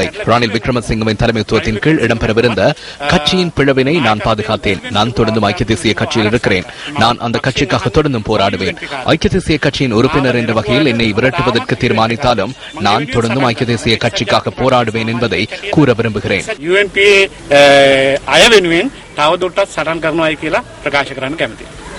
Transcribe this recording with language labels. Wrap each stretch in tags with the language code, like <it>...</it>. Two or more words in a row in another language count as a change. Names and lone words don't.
<ta>ரணில் விக்ரமசிங்கவின் தலைமைத்துவத்தின் கீழ் இடம்பெறவிருந்த கட்சியின் பிளவினை நான் பாதுகாத்தேன். நான் தொடர்ந்தும் ஐக்கிய தேசிய கட்சியில் இருக்கிறேன். நான் அந்த கட்சிக்காக தொடர்ந்தும் போராடுவேன். ஐக்கிய தேசிய கட்சியின் உறுப்பினர் என்ற வகையில் என்னை விரட்டுவதற்கு தீர்மானித்தாலும் நான் தொடர்ந்தும் ஐக்கிய தேசிய கட்சிக்காக போராடுவேன் என்பதை கூற விரும்புகிறேன்.</ta> <si>UNPA අය වෙනුවෙන් තවදුරටත් සටන් කරනවායි කියලා ප්‍රකාශ කරන්න කැමතියි.</si>